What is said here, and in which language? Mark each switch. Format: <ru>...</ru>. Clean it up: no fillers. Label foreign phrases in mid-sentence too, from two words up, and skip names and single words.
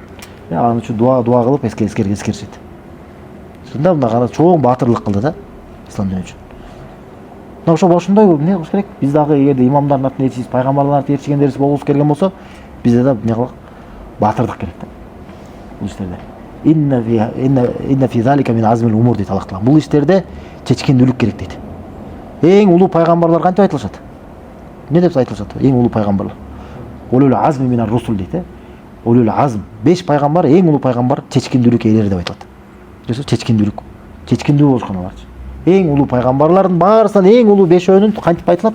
<ky>Аны үчүн дуа кылып эскеришет. Шунда мына чоң баатырлык кылды да ислам дини үчүн. Ошондой эмне кылыш керек? Биз дагы эгерде имамдардын артынан ээрчисиз, пайгамбарлардын артынан ээрчигендерибиз болгубуз келген болсо, бизде да эмне кылык? Баатырдык керек да. Бул иштерде.</ky> <ar>إن في ذلك من عزم الأمور дейт Аллах Таала.</ar> <ky>Бул иштерде чечкендүүлүк керек дейт. Эң улуу пайгамбарлар кантип айтылышат? Эмне деп айтылышат? Эң улуу пайгамбарлар.</ky> <ar>أولو العزم من الرسل дейт. أولو العزم.</ar> <ky>5 пайгамбар, эң улуу пайгамбар чечкендүүлүк ээлери деп айтылат. Чечкендүүлүк. Чечкендүү болушкан аларчы. Эң улуу пайгамбарлардын баарысынан эң улуу 5-өөнүн кантип айтылат?</ky>